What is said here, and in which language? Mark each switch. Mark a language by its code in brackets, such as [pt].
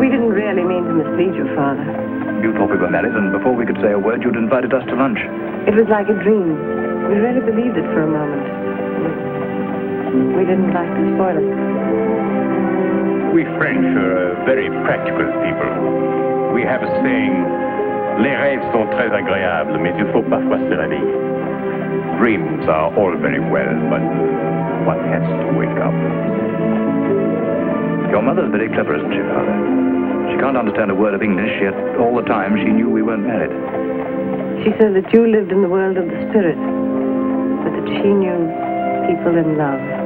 [en] We didn't really mean to mislead you, Father. You thought we were married, and before we could say a word, you'd invited us to lunch. It was like a dream. We really believed it for a moment. We didn't like to spoil it. We French are very practical people. We have a saying, [fr] les rêves sont très agréables, mais il faut parfois se réveiller. [en] Dreams are all very well, but one has to wake up. Your mother's very clever, isn't she, Father? She can't understand a word of English, yet all the time she knew we weren't married. She said that you lived in the world of the spirit, but that she knew people in love.